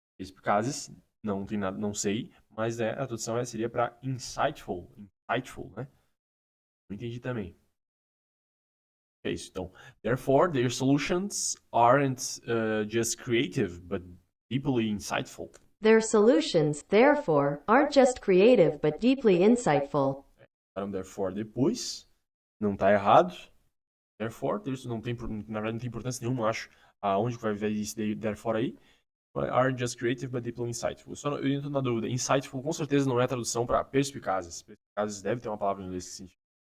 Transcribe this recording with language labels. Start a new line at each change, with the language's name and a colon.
Portuguese: Perspicazes, não tem nada, não sei, mas a tradução seria para insightful, né? Não entendi também. É isso.
English: Então, therefore, their solutions aren't just creative, but deeply insightful. Their solutions, therefore, aren't just creative but deeply insightful.
Portuguese: Therefore, depois, não está errado. Therefore, não tem, na verdade, não tem importância nenhuma, acho, aonde vai ver isso therefore aí.
English: Are just creative but deeply insightful.
Portuguese: Eu entro na dúvida. Insightful com certeza não é a tradução para perspicazes. Perspicazes deve ter uma palavra em inglês que sentido.